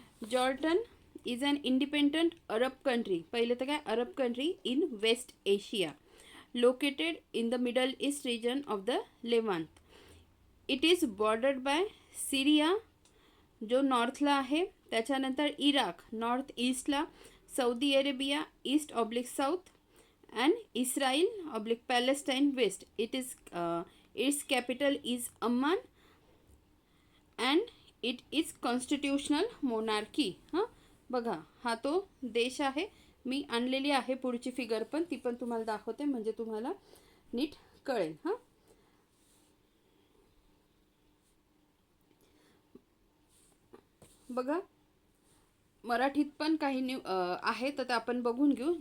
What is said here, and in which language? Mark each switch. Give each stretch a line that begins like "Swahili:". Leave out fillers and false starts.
English: Jordan is an independent Arab country.
Marathi: पहिले तर काय,
English: Arab country in West Asia, located in the Middle East region of the Levant. It is bordered by Syria
Marathi: जो नॉर्थला आहे, त्याच्यानंतर
English: Iraq north ईस्टला, Saudi Arabia east oblique south and Israel oblique Palestine west. Its capital is Amman and it is constitutional monarchy.
Marathi: बघा, हा तो देश आहे. मी आणलेली आहे पुढची फिगर पण, ती पण तुम्हाला दाखवते म्हणजे तुम्हाला नीट कळेल. बघा, मराठीत पण काही आहे तर आपण बघून घेऊ.